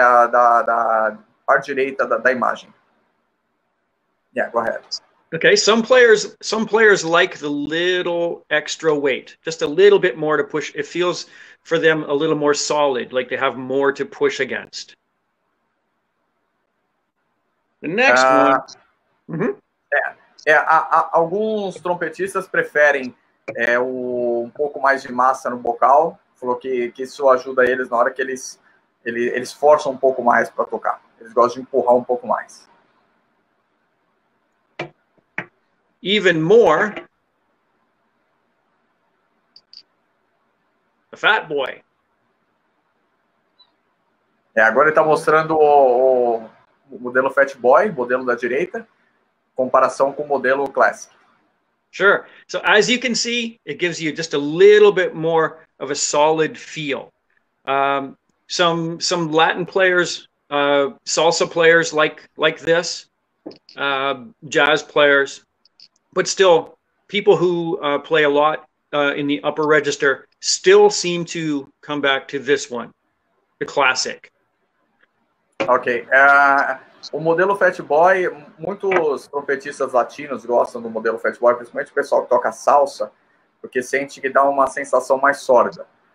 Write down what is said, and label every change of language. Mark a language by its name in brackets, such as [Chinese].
[Portuguese] Da parte direita da imagem. [English] Yeah, go ahead. Okay, some players like the little extra weight, just a little bit more to push. It feels for them a little more solid, like they have more to push against. The next one. [Portuguese] Alguns trompetistas preferem um pouco mais de massa no bocal. Falou que isso ajuda eles na hora que eles forçam um pouco mais para tocar. Eles gostam de empurrar um pouco mais. [English] Even more, the Fat Boy. [Portuguese] Agora ele está mostrando o modelo Fat Boy, modelo da direita, comparação com o modelo Classic. [English] Sure. So as you can see, it gives you just a little bit more of a solid feel. Some Latin players, salsa players like this, jazz players, but still people who play a lot in the upper register still seem to come back to this one, the classic. Ok. [Portuguese] O modelo Fat Boy, muitos trompetistas latinos gostam do modelo Fat Boy, principalmente o pessoal que toca salsa, porque sente que dá uma sensação mais sólida.